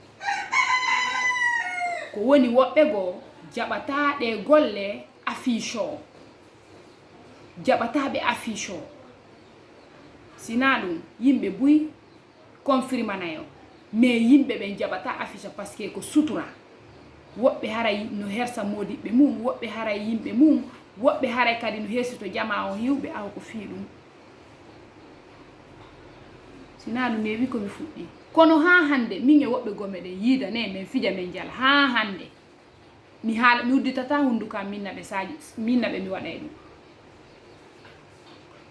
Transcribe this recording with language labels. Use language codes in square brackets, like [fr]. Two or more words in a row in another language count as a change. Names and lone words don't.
[ff] ko woni woɓɓe goo jaɓataɗe golle affiche o jaɓataɓe affiche o sina ɗum yimɓe buy confirmanayo mais yimɓe ɓe jaɓata affiche [fr] parce que [ff] ko sutura woɓɓe haray no hersa modiɓɓe mum woɓɓe haray yimɓe mum woɓɓe haray kadi no hersito jama o hiwɓe aw ko fi ɗum sina ɗum ne wi komi fuɗɗi kono ha hande min e woɓɓe gomeɗen yiidane men fija men jala ha hande mi haala mi udditata hundukam minnaɓe Sadio minnaɓe mi waɗay ɗum ko